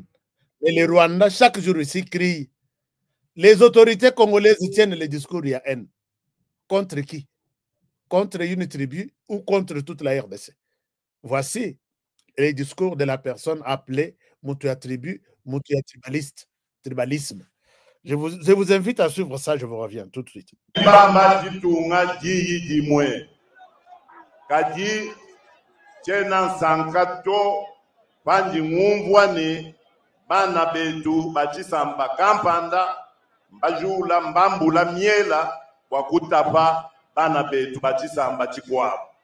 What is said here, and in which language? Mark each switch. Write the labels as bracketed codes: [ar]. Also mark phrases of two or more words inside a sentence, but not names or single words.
[fr] Et les Rwandais, chaque jour ici, crient. Les autorités congolaises tiennent les discours de haine. Contre qui? Contre une tribu ou contre toute la RDC? Voici les discours de la personne appelée Mutuya tribu, Mutuya tribalisme. Je vous invite à suivre ça, je vous reviens tout de suite. [lua] Kadi tena sankato pandi ngumvwane bana betu bachisamba kampanda mbajula mbambula miela wakutapa bana betu bachisamba chikwabo